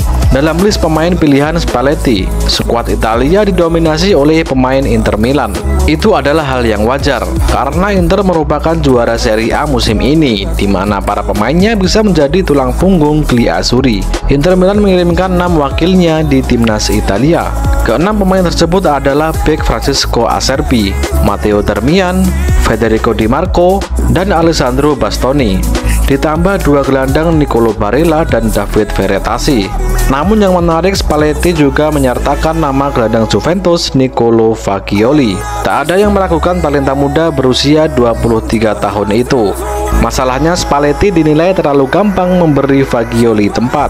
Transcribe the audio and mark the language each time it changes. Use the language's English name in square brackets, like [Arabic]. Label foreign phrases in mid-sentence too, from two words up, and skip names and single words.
[Indonesian] Dalam list pemain pilihan Spalletti, skuad Italia didominasi oleh pemain Inter Milan. Itu adalah hal yang wajar karena Inter merupakan juara Serie A musim ini, di mana para pemainnya bisa menjadi tulang punggung Gliazzurri. Inter Milan mengirimkan 6 wakilnya di timnas Italia. Keenam pemain tersebut adalah bek Francesco Acerbi, Matteo Darmian, Federico Di Marco, dan Alessandro Bastoni. Ditambah 2 gelandang Nicolo Barella dan David Verratti. Namun yang menarik, Spalletti juga menyertakan nama gelandang Juventus Nicolo Fagioli. Tak ada yang meragukan talenta muda berusia 23 tahun itu. Masalahnya Spalletti dinilai terlalu gampang memberi Fagioli tempat.